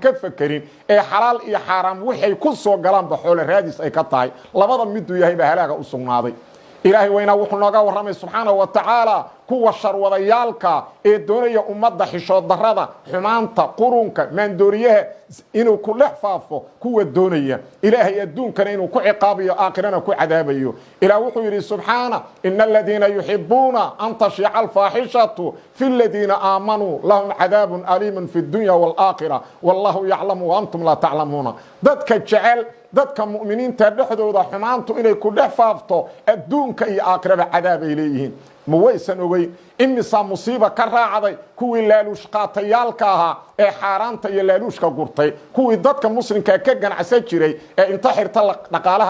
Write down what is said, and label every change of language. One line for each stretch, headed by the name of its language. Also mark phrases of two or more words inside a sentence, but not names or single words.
Somali: ka fakirin ee xalaal iyo xaraam wixii ku soo galaan baxoole raadis ay ka tahay labada mid uu yahay halaaga u sugnaaday ilaahay wayna wuxuu nooga waramay
Arabic: سبحانه وتعالى
Somali: kuwa sharwadayaalka ee doonaya ummadda xishood darada xumaanta qurunka maandooriyaha inuu ku dhex faafo kuwa doonaya ilaahay adduunkana inuu ku ciqaabiyo aakhirana ku cadaabayo ilaahay wuxuu yiri
Arabic: سبحانه إن الذين يحبون أن تشيع الفاحشة في الذين آمنوا لهم عذاب أليم في الدنيا والآخرة والله يعلم وأنتم لا تعلمون
Somali: dadka jecel dadka mu'miniinta dhexdooda xumaantu inay ku dhex faafto adduunka iyo aakhirada cadaab ay leeyihiin ma waysan ogeyn imisa musiiba ka raacday kuwii laaluush qaatayaalka ahaa ee xaaraanta iyo laaluushka gurtay kuwii dadka muslimka ka ganacsan jiray ee inta xirta dhaqaalaha